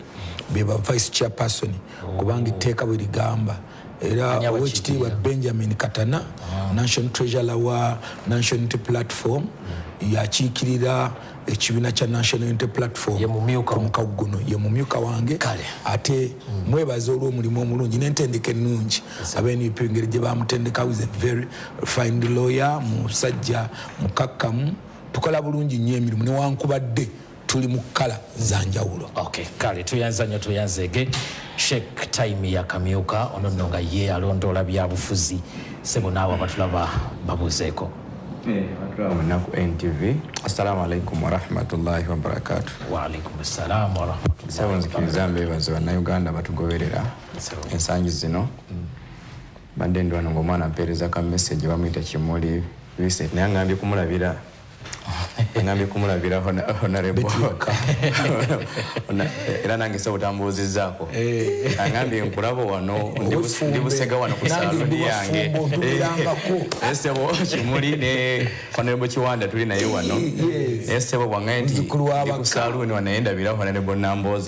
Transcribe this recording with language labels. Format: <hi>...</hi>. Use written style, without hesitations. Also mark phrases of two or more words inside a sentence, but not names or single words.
<lg>be ba</lg> <en>vice chairperson</en> <lg>kubanga etteeka bwe ligamba era owekitiibwa Benjamin Katana National Treasurer wa National Unity Platform yakiikirira ekibiina kya National Unity Platform ku mukago guno ye mumyuka wange ate mwebaza olw'omulimu omulungi n'entendeka ennungi ab'NUP engeri gye bamutendeka</lg> <en>is a very fine lawyer,</en> <lg>musajja mukakkamu, tukola bulungi nnyo emirimu newankubadde tuli mu kkala za njawulo. Kale tuyanza nnyo tuyanzeege Sheikh Time ya Kamyuka ono nno nga ye alondoola byabufuzi sebo naawe abatulaba babuuzeeko. Naku NTV.</lg> <ar>السلام عليكم ورحمة الله وبركاته. وعليكم السلام ورحمة الله.</ar> <lg>Sebo nzikiriza mbeebaza bannayuganda batugoberera ensangi zino. Badde ndi wano ng'omwana mpeereza ka message bamuyita Kimuli Vincent naye ngambye kumulabira honorable era nange sebo tambuuzizzaako angambye nkulaba wano ndi busega wano ku saaloni yange sebo Kimuli ne honorable Kiwanda tuli naye wano sebo bwangaye nti ndi ku saaloni wano naye ndabira honorable Nambooze</lg>